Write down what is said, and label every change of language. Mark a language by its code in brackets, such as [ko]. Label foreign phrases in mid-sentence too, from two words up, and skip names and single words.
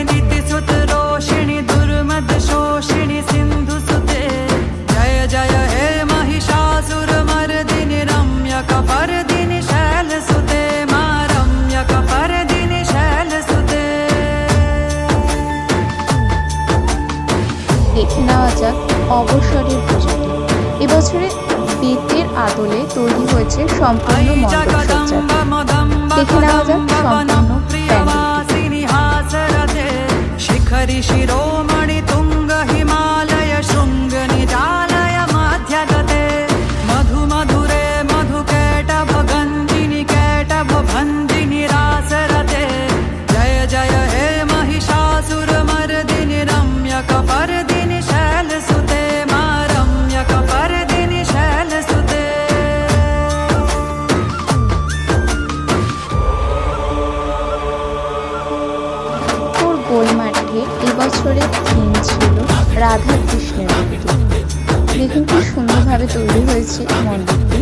[sa] दितिसुत रोषिणि दुर्मद शोषिणि सिन्धुसुते जय जय हे महिषासुरमर्दिनि रम्यकपर्दिनि शैलसुते मा रम्यकपर्दिनि शैलसुते। [bn] দেখে নেওয়া যাক অবসরের পূজাটি। এবছরে বেতের আদলে তৈরি হয়েছে সম্পূর্ণ মণ্ডপসজ্জা। দেখে নেওয়া যাক সম্পূর্ণ প্যান্ডেলটি। [sa] শিখরি শিরোমণি তুঙ্গ হিমালয় শৃঙ্গ নিজালয় মাধ্যগতে মধু মধুরে মধু কেটভ গন্ধিনি কেটভ ভঞ্জিনি রাসরতে জয় জয় হে महिषासुरमर्दिनि रम्यकपर्दिनि शैलसुते मा रम्यकपर्दिनि शैलसुते। [bn] গোলমাঠে এবছরের থিম ছিল রাধা কৃষ্ণের মূর্তি। দেখুন কি সুন্দরভাবে তৈরি হয়েছে মণ্ডপটি।